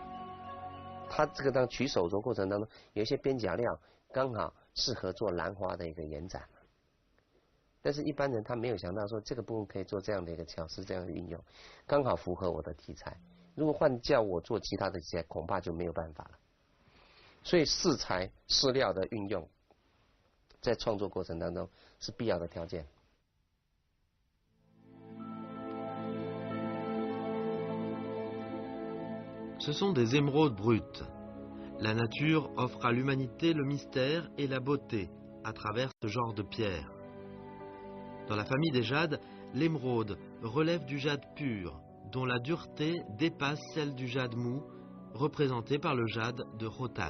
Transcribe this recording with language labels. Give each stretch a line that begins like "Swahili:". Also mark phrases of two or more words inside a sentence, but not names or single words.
Chinese: 它这个当取手镯过程当中，有一些边角料刚好适合做兰花的一个延展，但是一般人他没有想到说这个部分可以做这样的一个巧思，这样的运用，刚好符合我的题材。如果换叫我做其他的题材，恐怕就没有办法了。所以饰材、饰料的运用，在创作过程当中是必要的条件。
French: Ce sont des émeraudes brutes. La nature offre à l'humanité le mystère et la beauté à travers ce genre de pierre. Dans la famille des jades, l'émeraude relève du jade pur, dont la dureté dépasse celle du jade mou, représenté par le jade de Rotan.